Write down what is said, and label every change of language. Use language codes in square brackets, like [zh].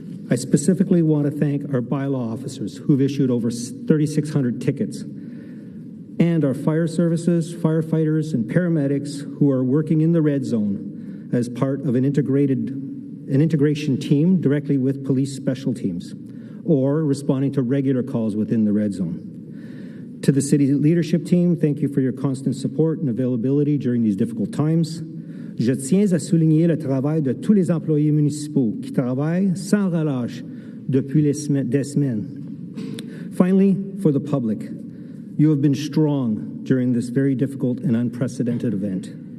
[en] I specifically want to thank our bylaw officers who've issued over 3,600 tickets, and our fire services, firefighters, and paramedics who are working in the red zone as part of an integration team directly with police special teams, or responding to regular calls within the red zone. To the city leadership team, thank you for your constant support and availability during these difficult times. [fr] Je tiens à souligner le travail de tous les employés municipaux qui travaillent sans relâche depuis des semaines. [en] Finally, for the public, you have been strong during this very difficult and unprecedented event.